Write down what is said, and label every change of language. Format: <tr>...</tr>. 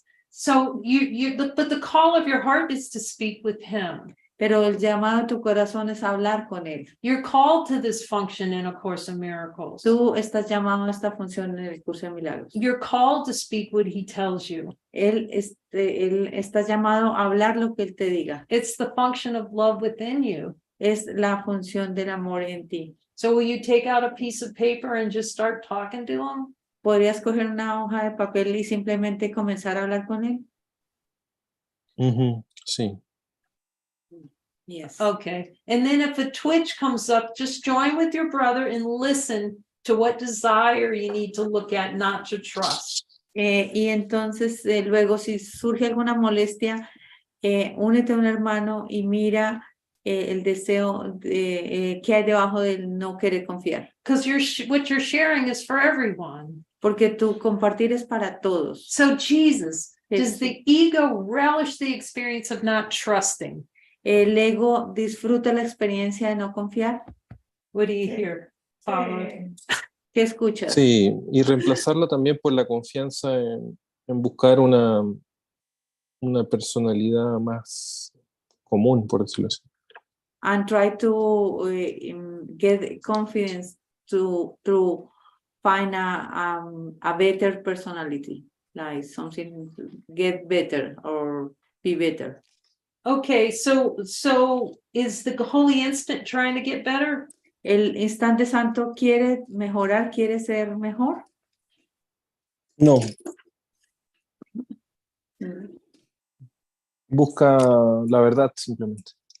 <en>So but the call of your heart is to speak with him.</en> <es>Pero el llamado de tu corazón es hablar con él.</es> <en>You're called to this function in A Course in Miracles.</en> <es>Tú estás llamado a esta función en el curso de milagros.</es> <en>You're called to speak what he tells you.</en> <es>Él está llamado a hablar lo que él te diga.</es> <en>It's the function of love within you.</en> <es>Es la función del amor en ti.</es> <en>So will you take out a piece of paper and just start talking to him?</en> <es>¿Podrías coger una hoja de papel y simplemente comenzar a hablar con él? Sí.</es> <en>Yes. Okay. And then if a twitch comes up, just join with your brother and listen to what desire you need to look at, not to trust.</en> <es>Y entonces, luego, si surge alguna molestia, únete a un hermano y mira el deseo que hay debajo del no querer confiar.</es> <en>Because what you're sharing is for everyone.</en> <es>Porque tu compartir es para todos.</es> <en>So Jesus, does</en> <es>Jesús.</es> <en>the ego relish the experience of not trusting?</en> <es>El ego disfruta la experiencia de no confiar.</es> <en>What do you hear, Pablo?</en> <es>¿Qué escuchas? Sí, y reemplazarla también por la confianza en buscar una personalidad más común, por decirlo así.</es> <en>And try to get confidence to find a better personality, like something get better or be better. Okay, so is the Holy Instant trying to get better?</en> <es>El instante santo quiere mejorar, quiere ser mejor. No. Busca la verdad simplemente.</es>